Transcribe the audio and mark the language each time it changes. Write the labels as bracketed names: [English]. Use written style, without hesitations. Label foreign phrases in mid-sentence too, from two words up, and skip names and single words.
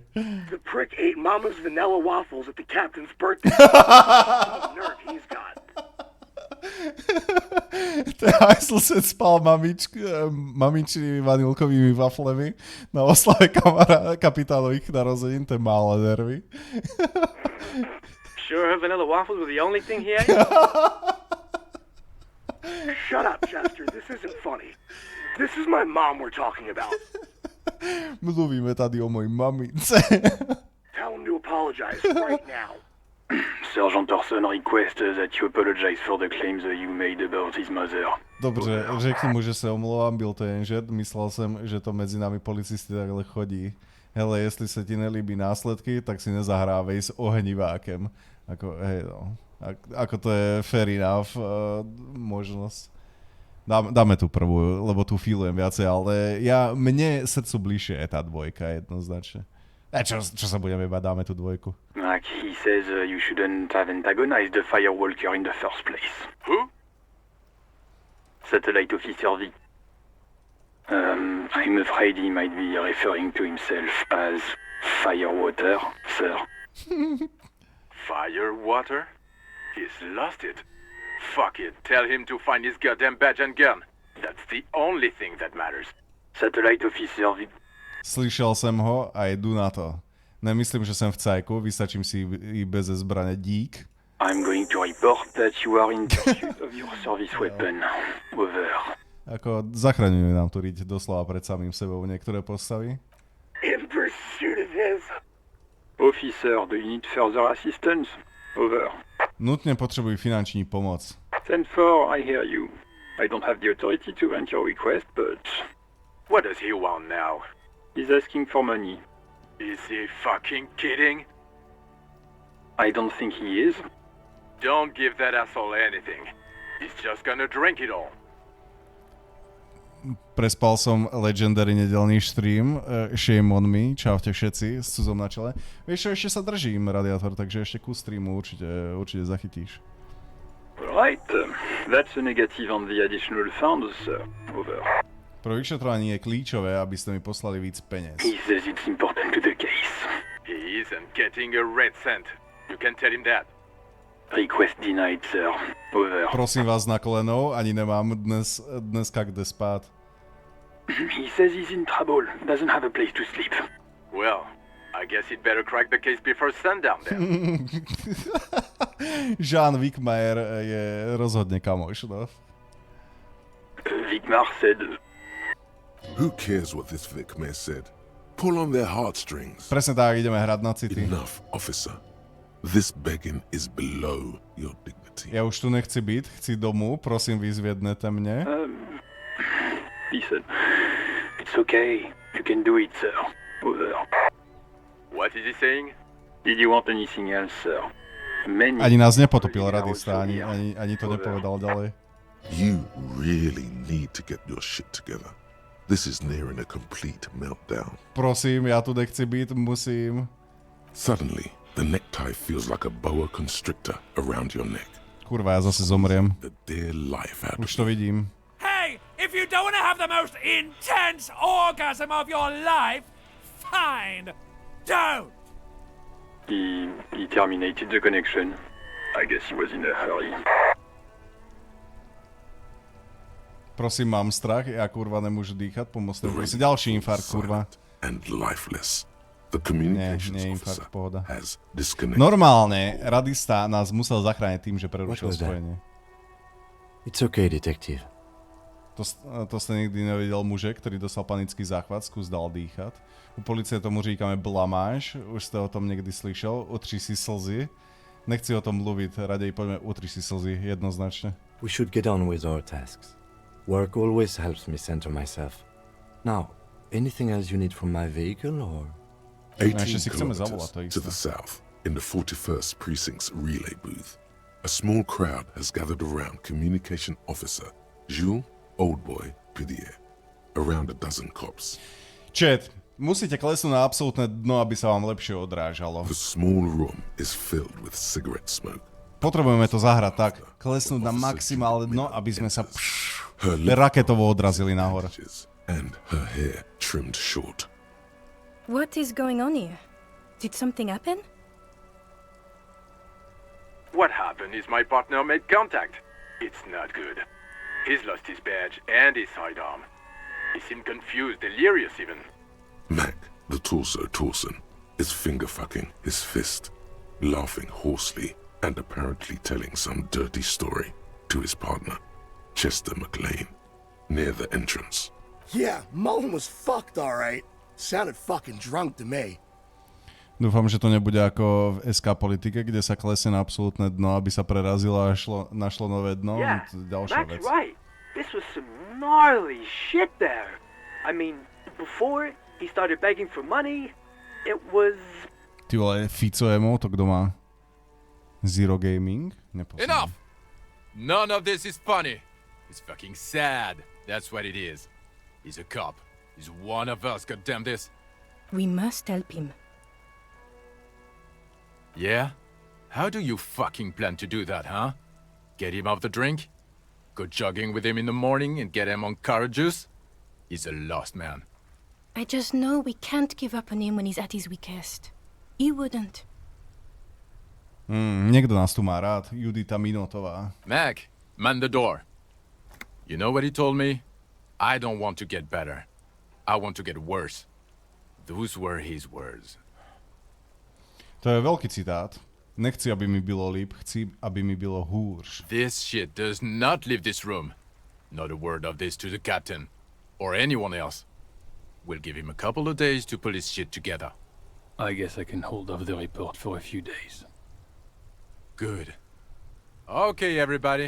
[English] The prick ate Mama's vanilla waffles at the captain's birthday. What a nerve he's got. [Czech] Ten hajsl spal mamičnými vanilkovými waflemi na oslave kapitánových narozenín, ten malé nervy. [English] Sure her vanilla waffles were the only thing he ate? Shut up, Chester. This isn't funny. This is my mom we're talking about. [Czech] Mluvíme tady o mojej mamince. [English] Tell him to apologize right now. Sergeant Orson requests that you apologize for the claims you made about his mother. [Czech] Dobře, řekni mu, že se omlouvám, byl to jen žert. Myslel jsem, že to mezi námi policisty takhle chodí. Hele, jestli se ti nelíbí následky, tak si nezahrávej s ohnivákem. [Slovak] Ako, hej, no. Ako to je [English] fair enough [Slovak] možnosť. Dáme tú prvú, lebo tu feelujem viacej, ale mne srdcu bližšie je tá dvojka jednoznačne. Čo sa budeme bať, dáme tú dvojku. [English] Like he says you shouldn't have antagonized the firewalker in the first place. Who? Satellite Officer V. I'm afraid he might be referring to himself as Firewater, sir. Firewater? He's lost it. Fuck it. Tell him to find his goddamn badge and gun. That's the only thing that matters. Satellite Officer V. [Czech] Slyšel jsem ho a jdu na to. Nemyslím, že jsem v cajku, vystačím si i bez zbraně, dík. [English] I'm going to report that you are in pursuit of your service weapon. Over. [Slovak] Ako zachraňujú nám tu riť doslova pred samým sebou niektoré postavy. [English] In pursuit of his. Officer, do you need further assistance? Over. [Czech] Nutne potřebujú finanční pomoc. [English] 10-4, I hear you. I don't have the authority to grant your request, but... What does he want now? He's asking for money. Is he fucking kidding? I don't think he is. Don't give that asshole anything. He's just gonna drink it all. [Slovak] Prespal som legendary nedelný stream, [English] shame on me, [Slovak] čaute všetci, s cudzom na čele. Vieš čo, ešte sa držím, Radiátor, takže ešte ku streamu určite zachytíš. [English] Right, that's a negative on the additional funds, sir. Over. [Slovak] Pro vyšetrovanie je kľúčové, aby ste mi poslali víc peniaz. [English] He says it's important to the case. He isn't getting a red cent. You can tell him that. Request denied, sir. Over. [Czech] Prosím vás na kolenou, ani nemám dneska kde spát. [English] He says he's in trouble, doesn't have a place to sleep. Well, I guess he'd better crack the case before sundown then. [Slovak] Jean Wickmayer je rozhodne kamoš, no. [English] Wickmar said... Who cares what this Wickmayer said? Pull on their heartstrings. [Slovak] Presne tak, ideme hrať na city. [English] Enough, officer. This begging is below your dignity. [Czech] Ja už tu nechci byť, chci domů, prosím vyzviednete mne. [English] He said, it's okay, you can do it, sir. Over. What is he saying? Did you want anything else, sir? Many... [Slovak] Ani nás nepotopil radista, ani to nepovedal ďalej. [English] You really need to get your shit together. This is nearing a complete meltdown. [Czech] Prosím, ja tu nechci byť, musím. [English] Suddenly, the necktie feels like a boa constrictor around your neck. [Slovak] Kurva, ja zase zomriem. [English] The dear life out [Slovak] Už to vidím. [English] Hey, if you don't want to have the most intense orgasm of your life, fine, don't. He terminated the connection. I guess he was in a hurry. [Slovak] Prosím, mám strach, ja kurva nemôžu dýchať, pomôcte mi. Si ďalší infarkt, kurva. [English] And lifeless. The communications [Slovak] infarkt, pohoda. [English] has disconnected. [Slovak] Normálne, radista nás musel zachrániť tým, že prerušil spojenie. [English] It's okay, detective. To ste nikdy nevidel muže, ktorý dostal panický záchvat, skús dal dýchať. [Czech] U policie tomu říkáme blamáž, už ste o tom niekdy slyšel, utri si slzy. [Slovak] Nechci o tom mluviť, radej poďme utri si slzy, jednoznačne. [English] We should get on with our tasks. Work always helps me center myself. Now, anything else you need from my vehicle, or...? 18 kilometers to the south, in the 41st Precinct's relay booth, a small crowd has gathered around Communication Officer Jules Oldboy Pidier, around a dozen cops. [Slovak] Chat, musíte klesnúť na absolútne dno, aby sa vám lepšie odrážalo. [English] The small room is filled with cigarette smoke. [Slovak] Potrebujeme to zahrať tak, klesnúť na maximálne dno, aby sme sa raketovo odrazili nahor. [English] And her hair trimmed short. What is going on here? Did something happen? What happened is my partner made contact. It's not good. He's lost his badge and his sidearm. He seemed confused, delirious even. Mac, the torso Torson, is finger-fucking his fist, laughing hoarsely and apparently telling some dirty story to his partner, Chester McLean, near the entrance. Yeah, Mullen was fucked, alright. Sounded fucking drunk to me. [Slovak] Dúfam, že to nebude ako v SK politike, kde sa klesne na absolútne dno, aby sa prerazilo a našlo nové dno. [English] Yeah, [Slovak] Ďalšia Mac's vec. [English] right. This was some gnarly shit there. I mean, before he started begging for money, it was... [Slovak] Ty vole, Fico Emo, to kto má? Zero Gaming? Nepoznám. [English] Enough! None of this is funny. It's fucking sad. That's what it is. He's a cop. He's one of us, goddamn this. We must help him. Yeah? How do you fucking plan to do that, huh? Get him off the drink? Go jogging with him in the morning and get him on carrot juice? He's a lost man. I just know we can't give up on him when he's at his weakest. He wouldn't. [Slovak] Niekto nás tu má rád. Judita Minotová. [English] Mac, man the door. You know what he told me? I don't want to get better. I want to get worse. Those were his words. [Slovak] To je veľký citát. [Czech] Nechci, aby mi bylo líp, chci, aby mi bylo hůř. [English] This shit does not leave this room. Not a word of this to the captain. Or anyone else. We'll give him a couple of days to pull his shit together. I guess I can hold off the report for a few days. Good. Okay, everybody.